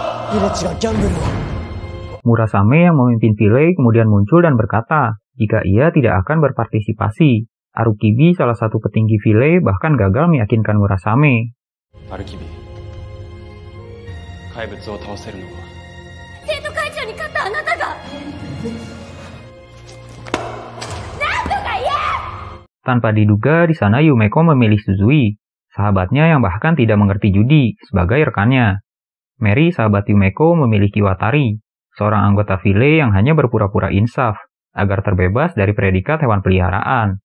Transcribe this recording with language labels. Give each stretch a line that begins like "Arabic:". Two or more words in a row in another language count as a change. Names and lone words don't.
Indonesian: Murasame yang memimpin File kemudian muncul dan berkata jika ia tidak akan berpartisipasi. Arukibi, salah satu petinggi File, bahkan gagal meyakinkan Murasame.
Japanese: Arukibi, kaibutsu を倒せるのは生徒会長に勝ったあなたがなんとか言え!
Indonesian: Tanpa diduga, di sana Yumeko memilih Suzui, sahabatnya yang bahkan tidak mengerti judi, sebagai rekannya. Mary, sahabat Yumeko, memilih Kiwatari, seorang anggota File yang hanya berpura-pura insaf, agar terbebas dari predikat hewan peliharaan.